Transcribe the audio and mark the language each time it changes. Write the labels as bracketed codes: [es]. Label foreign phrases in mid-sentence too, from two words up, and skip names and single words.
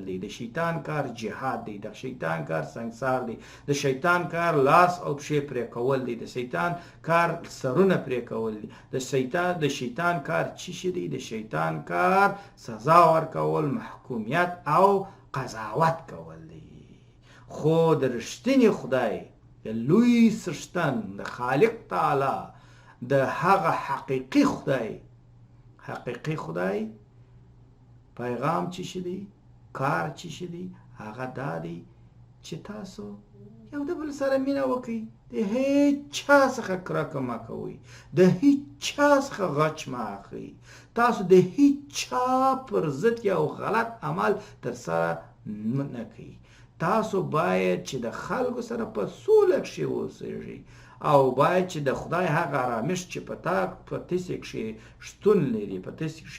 [ps] دی د شیطان کار جهاد دی د شیطان کار سنګسار دی د شیطان کار لاس او پښې پرې کول دی د شیطان کار سرونه پرې کول دی د شیطان کار چی شي دی د شیطان کار سزا ورکول محکومیت او قضاوت کول دی خو د رښتینی خدای د لوی څښتن د خالق تعالی د هغه حقیقي خدای پیغام چی شدی کار چی شدی هغه دا دی چې تاسو یو د بل سره مینه وکړئ د هیڅ چا څخه کرکه مه کوئ د هیڅ چا څخه غچ مه اخلئ تاسو د هیڅ چا پر ضد یو غلط عمل ترسره نه کوئ تاسو باید چې د خلکو سره په سوله کښې اوسیږئ او باید چې د خدای هغه آرامش چې په تاسې کښې شتون لري په تاسې کښې